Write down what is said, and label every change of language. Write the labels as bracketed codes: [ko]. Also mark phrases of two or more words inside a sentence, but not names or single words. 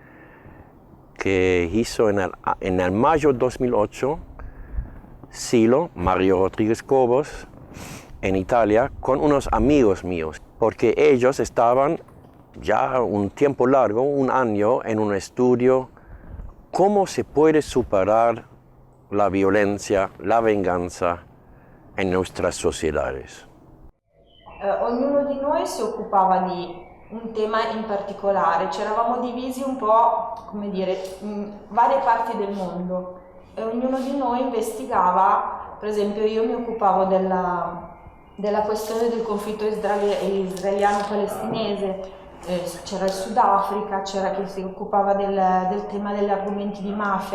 [es] que hizo en el mayo de 2008 Silo, Mario Rodríguez Cobos, en Italia, con unos amigos míos, porque ellos estaban ya un tiempo largo, un año, en un estudio cómo se puede superar la violencia, la venganza en nuestras sociedades. [it] Ognuno di noi si occupava di un tema in particolare, ci eravamo divisi un po', come dire, in varie parti del mondo e ognuno di noi investigava. Per esempio io mi occupavo della questione del conflitto israeliano-palestinese, c'era il Sudafrica, c'era chi si occupava del tema degli argomenti di mafia.